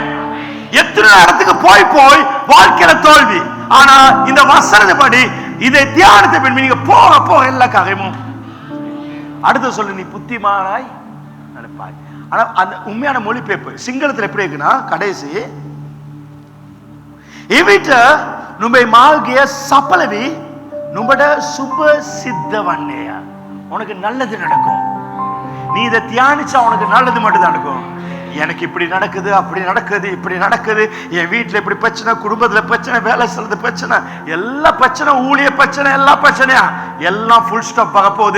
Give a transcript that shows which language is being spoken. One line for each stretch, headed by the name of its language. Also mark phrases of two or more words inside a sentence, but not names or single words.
Tamil: எத்தனை இடத்துக்கு போய் வாழ்க்கையில தோல்வி. ஆனா இந்த வசனப்படி இதை தியானத்தை பண்ணி நீங்க போக எல்லா காரியமும். அடுத்து சொல்லு, நீ புத்திமானாய் நடப்பாய். ஆனா அந்த உண்மையான மொழிபெயர்ப்பு சிங்களத்தில் எப்படி இருக்குன்னா, கடைசி
Sinhala: එවිට නුඹේ මාර්ගය සඵලවි නුඹට සුභ සිද්ධ වන්නේය.
Tamil: உனக்கு நல்லது நடக்கும். நீ இதை தியானிச்சா உனக்கு நல்லது மட்டும் தான் நடக்கும். எனக்கு இப்படி நடக்குது, அப்படி நடக்குது, இப்படி நடக்குது, என் வீட்டில் இப்படி பிரச்சனை, குடும்பத்துல பிரச்சனை, வேலை செய்யறது பிரச்சனை, எல்லா பிரச்சனை, ஊழிய பிரச்சனை, எல்லா பிரச்சனையா எல்லாம்
English: full stop
Tamil: ஆக போகுது.